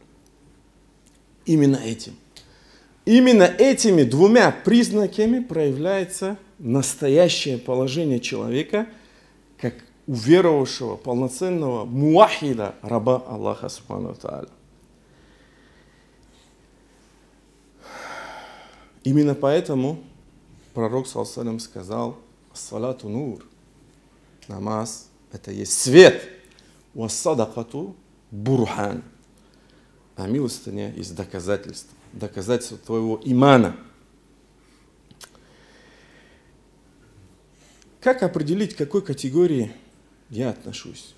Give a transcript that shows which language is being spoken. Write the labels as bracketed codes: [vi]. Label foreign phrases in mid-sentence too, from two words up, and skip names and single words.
[ru] Именно этим. Именно этими двумя признаками проявляется настоящее положение человека, как уверовавшего, полноценного муахида, раба Аллаха [ar] سبحانه وتعالى. [ru] Именно поэтому пророк [ar] صلى الله عليه وسلم [ru] сказал: [ar] «الصلاة نور». [ru] Намаз – это есть свет. [ar] «والصدقة برهان». [ru] А милостыня есть доказательство. Доказательство твоего имана. Как определить, к какой категории я отношусь?